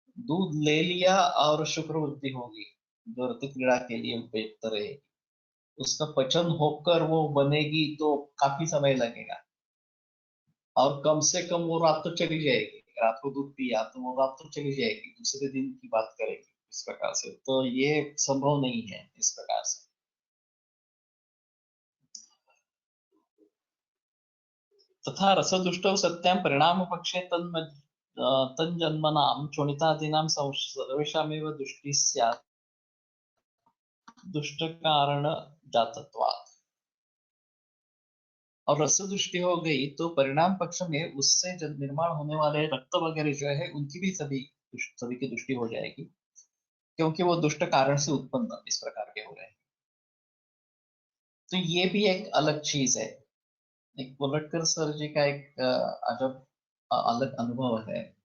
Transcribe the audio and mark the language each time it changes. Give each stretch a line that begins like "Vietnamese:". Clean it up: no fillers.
Hindi: दूध ले लिया और शुक्र वृद्धि होगी जो रति क्रीड़ा के लिए उपयुक्त रहेगी, उसका पचन होकर वो बनेगी तो काफी समय लगेगा, और कम से कम वो रात तो चली जाएगी। रात को दूध पिया तो वो रात तो चली जाएगी, दूसरे दिन की बात करेगी इस प्रकार से, तो ये संभव नहीं है इस प्रकार से।
Sanskrit: तथा रसदुष्टौ सत्यां परिणामपक्षे तन्जन्मनां चोणितादीनां सर्वेषामेव दृष्टिः स्यात् दुष्टकारणजातत्वात्।
Hindi: और रस दृष्टि हो गई तो परिणाम पक्ष में उससे जब निर्माण होने वाले रक्त वगैरह जो है उनकी भी सभी की दृष्टि हो जाएगी, क्योंकि वो दुष्ट कारण से उत्पन्न इस प्रकार के हो रहे हैं। तो ये भी एक अलग चीज है। एक कोलटकर सर जी का एक अजब अलग अनुभव है।